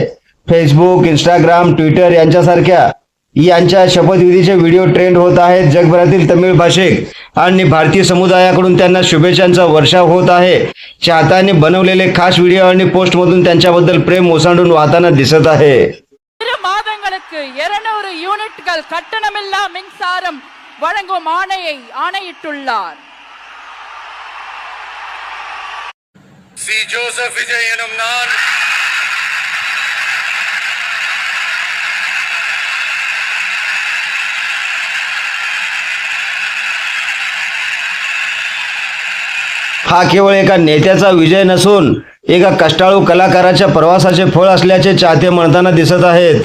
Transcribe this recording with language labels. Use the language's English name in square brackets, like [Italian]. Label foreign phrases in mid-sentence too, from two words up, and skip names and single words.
[Marathi] फेसबुक, इंस्टाग्राम, ट्विटर यांच्या शपथविधीचे व्हिडिओ ट्रेंड होत आहेत. जगभरातील तमिळ भाषिक आणि भारतीय समुदायाकडून त्यांना शुभेच्छांचा वर्षाव होत आहे. चाहत्यांनी बनवलेले खास व्हिडिओ आणि पोस्टमधून त्यांच्याबद्दल प्रेम ओसांडून वाहताना दिसत आहे. [Tamil] மாதங்களுக்கு 200 யூனிட்கள் கட்டணமில்லா மின்சாரம் வழங்கும் ஆணையிட்டுள்ளார். சி ஜோசப் விஜய் எனும் நான் [Marathi] हा केवळ एका नेत्याचा विजय नसून एका कष्टाळू कलाकाराच्या प्रवासाचे फळ असल्याचे चाहते म्हणताना दिसत आहेत.